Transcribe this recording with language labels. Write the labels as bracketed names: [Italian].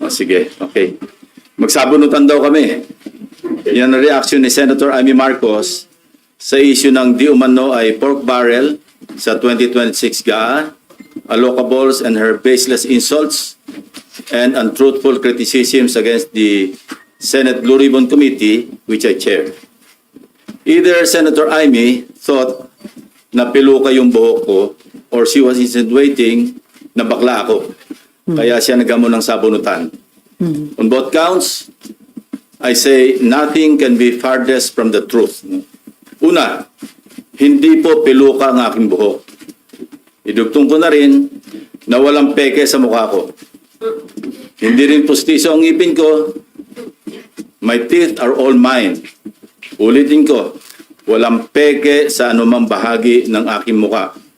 [Filipino] O, sige, okay. Magsabunutan daw kami. Yan ang reaction ni Senator Amy Marcos sa issue ng di umano ay pork barrel sa 2026 GAA, allocables [English] and her baseless insults and untruthful criticisms against the Senate Blue Ribbon Committee, which I chair. [Filipino] Either Senator Amy thought na piluka yung buhok ko or she was insinuating na bakla ako. Kaya siya nagamo ng sabunutan. [English] On both counts, I say nothing can be farthest from the truth. [Filipino] Una, hindi po piluka ang aking buhok. Idugtong ko na rin na walang peke sa mukha ko. Hindi rin pustiso ang ngipin ko. [English] My teeth are all mine. [Filipino] Ulitin ko, walang peke sa anumang bahagi ng aking mukha.